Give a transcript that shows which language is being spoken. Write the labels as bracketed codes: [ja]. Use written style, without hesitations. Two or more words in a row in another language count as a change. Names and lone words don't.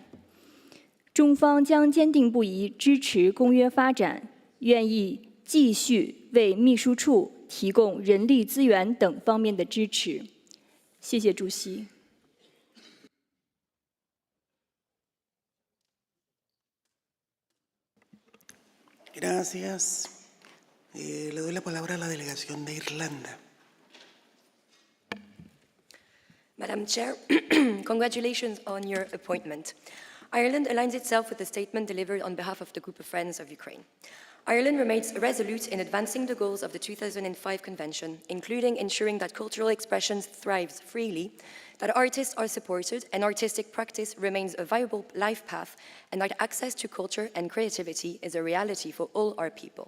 [zh] 中方将坚定不移支持公约发展，愿意继续为秘书处提供人力资源等方面的支持。谢谢主席。 [es] Gracias. Le doy la palabra a la delegación de Irlanda. [en] Madam Chair, congratulations on your appointment. Ireland aligns itself with the statement delivered on behalf of the Group of Friends of Ukraine. Ireland remains resolute in advancing the goals of the 2005 Convention, including ensuring that cultural expression thrives freely, that artists are supported and artistic practice remains a viable life path, and that access to culture and creativity is a reality for all our people.